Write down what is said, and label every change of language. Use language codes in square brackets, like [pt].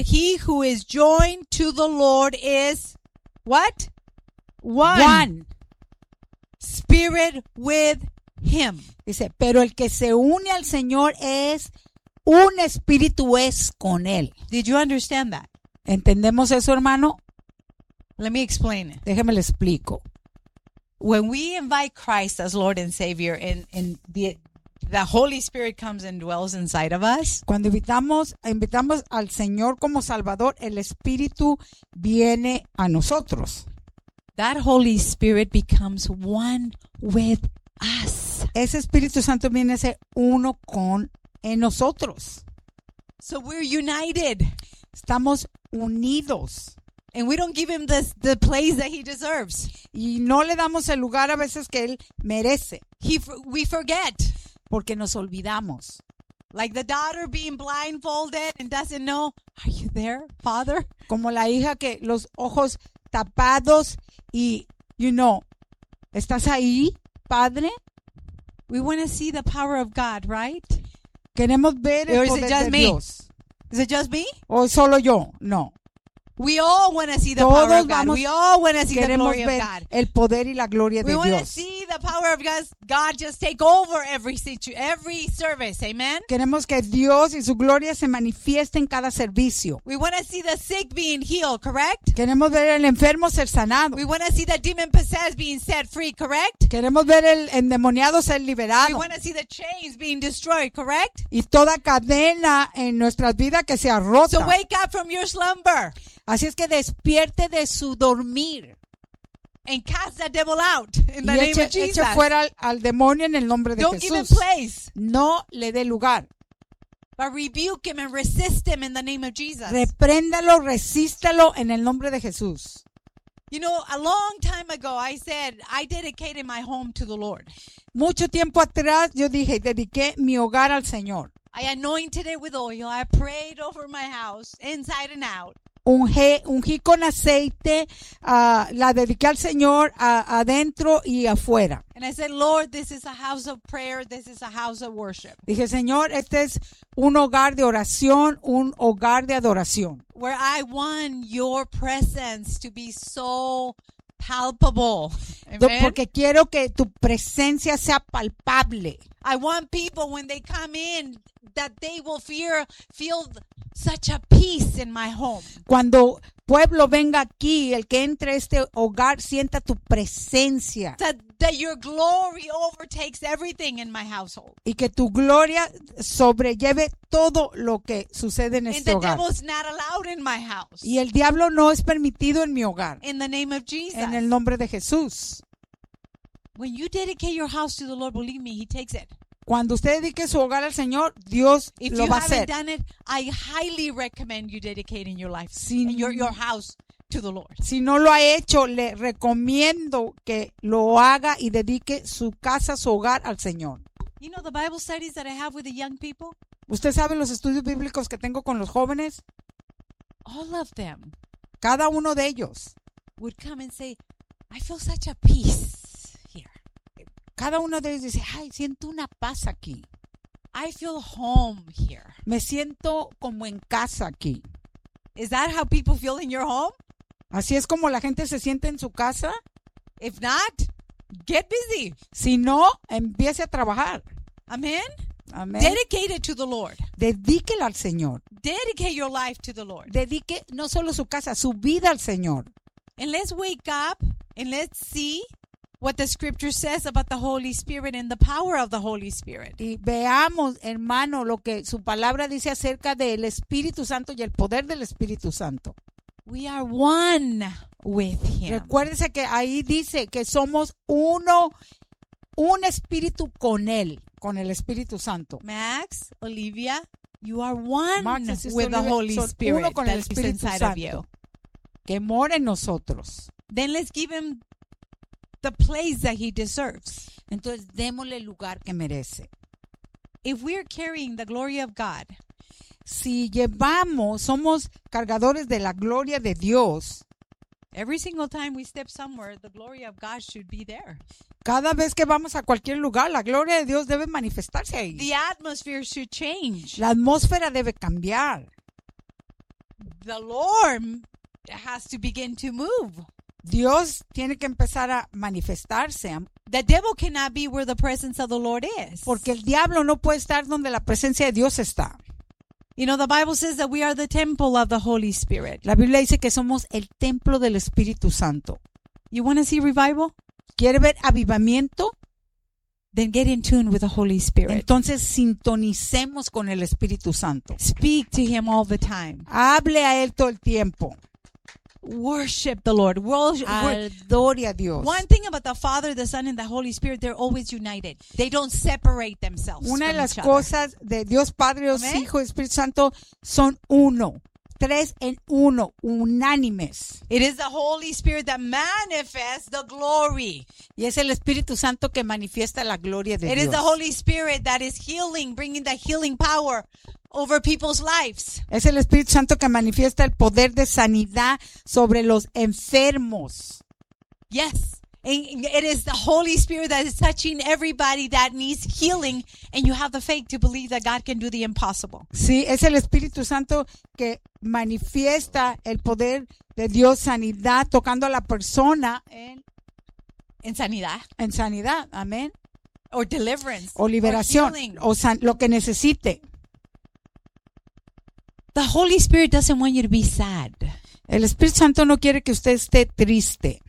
[en] he who is joined to the Lord is what? One. Spirit with him. [es] Dice, pero el que se une al Señor es un espíritu es con él. [en] Did you understand that? [es] ¿Entendemos eso, hermano? [en] Let me explain it. [es] Déjeme le explico. [en] When we invite Christ as Lord and Savior the Holy Spirit comes and dwells inside of us. [es] Cuando invitamos al Señor como Salvador, el Espíritu viene a nosotros. [en] That Holy Spirit becomes one with us. [es] Ese Espíritu Santo viene a ser uno con en nosotros. [en] So we're united. [es] Estamos unidos. [en] And we don't give him the place that he deserves. [es] Y no le damos el lugar a veces que él merece. [en] We forget. [es] Porque nos olvidamos. [en] Like the daughter being blindfolded and doesn't know, are you there, father? [es] Como la hija que los ojos tapados y, [en] you know, [es] ¿estás ahí, padre? [en] We want to see the power of God, right? [es] Queremos ver el poder de Dios. [en] Is it just me? [es] ¿O solo yo? No. [en] We all want to see the [es] todos [en] power of God. We all want to see the glory of God. [es] El poder y la gloria de Dios. [en] We want to see the power of God just take over every service. Amen. [es] Queremos que Dios y su gloria se manifieste en cada servicio. [en] We want to see the sick being healed, correct? [es] Queremos ver el enfermo ser sanado. [en] We want to see the demon possessed being set free, correct? [es] Queremos ver el endemoniado ser liberado. [en] We want to see the chains being destroyed, correct? [es] Y toda cadena en nuestras vidas que sea rota. [en] So wake up from your slumber. [es] Así es que despierte de su dormir. [en] And cast that devil out in the [es] y eche, [en] name of Jesus. [es] Eche fuera al demonio en el nombre de [en] Don't [es] Jesús. [en] Give him place. [es] No le dé lugar. [en] But rebuke him and resist him in the name of Jesus. [es] Repréndalo, resístalo en el nombre de Jesús. [en] You know, a long time ago I said I dedicated my home to the Lord. [es] Mucho tiempo atrás yo dije, dediqué mi hogar al Señor. [en] I anointed it with oil. I prayed over my house inside and out. [es] Ungí con aceite, la dediqué al Señor adentro y afuera. [en] And I said, Lord, this is a house of prayer, this is a house of worship. [es] Dije, Señor, este es un hogar de oración, un hogar de adoración. [en] Where I want your presence to be so palpable. Amen? [es] Porque quiero que tu presencia sea palpable. [en] I want people when they come in that they will feel such a peace in my home. [es] Cuando pueblo venga aquí, el que entre a este hogar sienta tu presencia. [en] That your glory overtakes everything in my household. [es] Y que tu gloria sobrelleve todo lo que sucede en este hogar. [en] And the devil's not allowed in my house. [es] Y el diablo no es permitido en mi hogar. [en] In the name of Jesus. [es] En el nombre de Jesús. [en] When you dedicate your house to the Lord, believe me, he takes it. [es] Cuando usted dedique su hogar al Señor, Dios [en] if [es] lo va a hacer. [en] If you haven't done it, I highly recommend you dedicating your life and your house to the Lord. [es] Si no lo ha hecho, le recomiendo que lo haga y dedique su casa, su hogar al Señor. [en] You know the Bible studies that I have with the young people? [es] ¿Usted sabe los estudios bíblicos que tengo con los jóvenes? [en] All of them. [es] Cada uno de ellos. [en] Would come and say, I feel such a peace. [es] Cada uno de ellos dice, ay, siento una paz aquí. [en] I feel home here. [es] Me siento como en casa aquí. [en] Is that how people feel in your home? [es] ¿Así es como la gente se siente en su casa? [en] If not, get busy. [es] Si no, empiece a trabajar. [en] Amen. Amen. Dedicate it to the Lord. [es] Dedíquelo al Señor. [en] Dedicate your life to the Lord. [es] Dedique no solo su casa, su vida al Señor. [en] And let's wake up and let's see what the scripture says about the Holy Spirit and the power of the Holy Spirit. [es] Y veamos, hermano, lo que su palabra dice acerca del Espíritu Santo y el poder del Espíritu Santo. [en] We are one with him. [es] Recuérdese que ahí dice que somos uno, un espíritu con él, con el Espíritu Santo. [en] Max, Olivia, you are one with the Holy Spirit. [es] Uno con el Espíritu Santo. Que more en nosotros. [en] Then let's give him the place that he deserves. [es] Entonces, démosle el lugar que merece. [en] If we are carrying the glory of God, [es] si llevamos, somos cargadores de la gloria de Dios. [en] Every single time we step somewhere, the glory of God should be there. [es] Cada vez que vamos a cualquier lugar, la gloria de Dios debe manifestarse ahí. [en] The atmosphere should change. [es] La atmósfera debe cambiar. [en] The Lord has to begin to move. [es] Dios tiene que empezar a manifestarse. [en] The devil cannot be where the presence of the Lord is. [es] Porque el diablo no puede estar donde la presencia de Dios está. [en] You know, the Bible says that we are the temple of the Holy Spirit. [es] La Biblia dice que somos el templo del Espíritu Santo. [en] You want to see revival? [es] ¿Quiere ver avivamiento? [en] Then get in tune with the Holy Spirit. [es] Entonces sintonicemos con el Espíritu Santo. [en] Speak to him all the time. [es] Hable a él todo el tiempo. [en] Worship the Lord. [es] Adore a Dios. [en] One thing about the Father, the Son, and the Holy Spirit, they're always united. They don't separate themselves. [es] Una de las cosas de Dios Padre, Dios Hijo, Espíritu Santo, son uno. Tres en uno, unánimes. [en] It is the Holy Spirit that manifests the glory. [es] Y es el Espíritu Santo que manifiesta la gloria de [en] Dios. It is the Holy Spirit that is healing, bringing the healing power over people's lives. [es] Es el Espíritu Santo que manifiesta el poder de sanidad sobre los enfermos. [en] Yes. And it is the Holy Spirit that is touching everybody that needs healing, and you have the faith to believe that God can do the impossible. [es] Sí, es el Espíritu Santo que manifiesta el poder de Dios, sanidad, tocando a la persona en sanidad. En sanidad, amén. [en] Or deliverance. [es] O liberación. O lo que necesite. [en] The Holy Spirit doesn't want you to be sad. [es] El Espíritu Santo no quiere que usted esté triste.